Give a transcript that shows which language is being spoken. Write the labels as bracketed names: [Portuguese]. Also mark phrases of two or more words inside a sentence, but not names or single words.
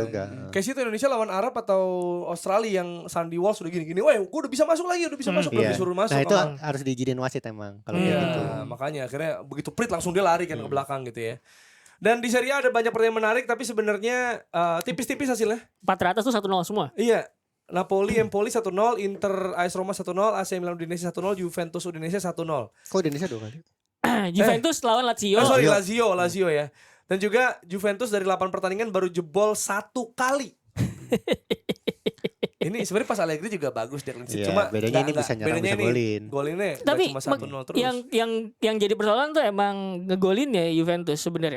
[Indonesian] Kayak situ Indonesia lawan Arab atau Australia yang Sandy Walsh udah gini-gini, wah gua udah bisa masuk lagi, udah disuruh masuk. Nah itu harus diizinin wasit emang kalau kayak gitu. Makanya akhirnya begitu prit langsung dia lari kan ke belakang gitu ya. Dan di Serie A ada banyak pertandingan menarik, tapi sebenarnya tipis-tipis hasilnya. 400 tuh 1-0 semua. Iya. Napoli Empoli 1-0, Inter AS Roma 1-0, AC Milan Udinese 1-0, Juventus Udinese 1-0. Kok Udinese 2 kali? Juventus lawan Lazio. Lazio ya. Dan juga Juventus dari 8 pertandingan baru jebol 1 kali. Ini sebenarnya pas Allegri juga bagus dia [English] clean sheet. [Indonesian] Iya, Cuma bedanya ini bisa nyerang, bisa golin. Golinnya Tapi cuma 1-0 terus. yang jadi persoalan tuh emang ngegolin ya Juventus sebenarnya.